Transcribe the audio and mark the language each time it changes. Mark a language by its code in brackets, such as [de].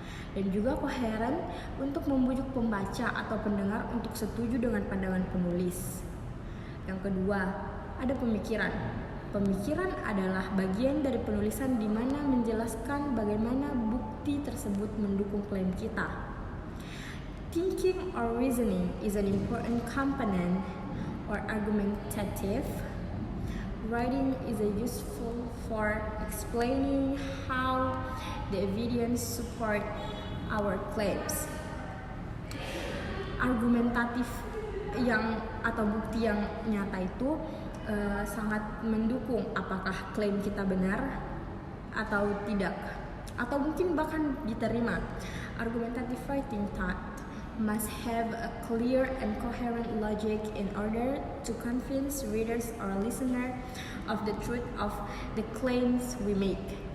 [id] Dan juga koheren untuk membujuk pembaca atau pendengar untuk setuju dengan pandangan penulis. Yang kedua, ada pemikiran. Pemikiran adalah bagian dari penulisan di mana menjelaskan bagaimana bukti tersebut mendukung klaim kita. [en] Thinking or reasoning is an important component or argumentative writing is useful for explaining how the evidence support our claims. [id] Argumentatif atau bukti yang nyata itu sangat mendukung apakah klaim kita benar atau tidak, atau mungkin bahkan diterima. [en] Argumentative writing thought must have a clear and coherent logic in order to convince readers or listener of the truth of the claims we make.